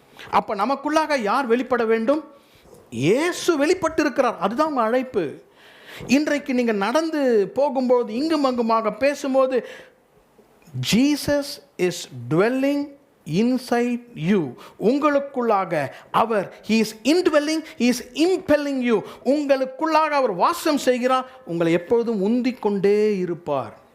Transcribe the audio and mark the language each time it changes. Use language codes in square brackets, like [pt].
[ta] அப்போ நமக்குள்ளாக யார் வெளிப்பட வேண்டும்? இயேசு வெளிப்பட்டிருக்கிறார். அதுதான் உங்கள் அழைப்பு. இன்றைக்கு நீங்கள் நடந்து போகும்போது, இங்கும் அங்குமாக பேசும்போது, [en] Jesus is dwelling inside you. [ta] உங்களுக்குள்ளாக our, [en] he is indwelling, he is impelling you. [ta] உங்களுக்குள்ளாக அவர் வாசம் செய்கிறார், உங்களை எப்பொழுதும் உந்திக் கொண்டே இருப்பார்.